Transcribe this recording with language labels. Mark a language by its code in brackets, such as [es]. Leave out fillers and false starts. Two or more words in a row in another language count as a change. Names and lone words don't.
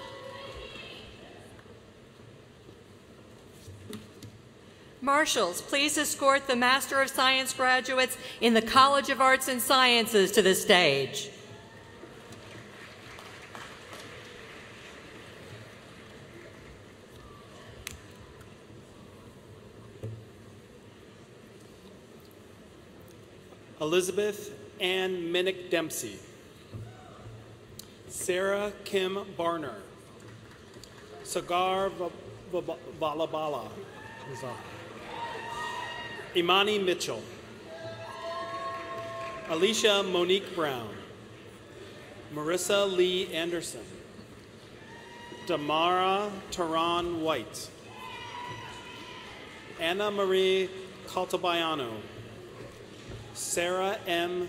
[en] Marshals, please escort the Master of Science graduates in the College of Arts and Sciences to the stage. Elizabeth Ann Minnick Dempsey, Sarah Kim Barner, Sagar Valabala, Imani Mitchell, Alicia Monique Brown, Marissa Lee Anderson, Damara Taran White, Anna Marie Caltabiano, Sarah M.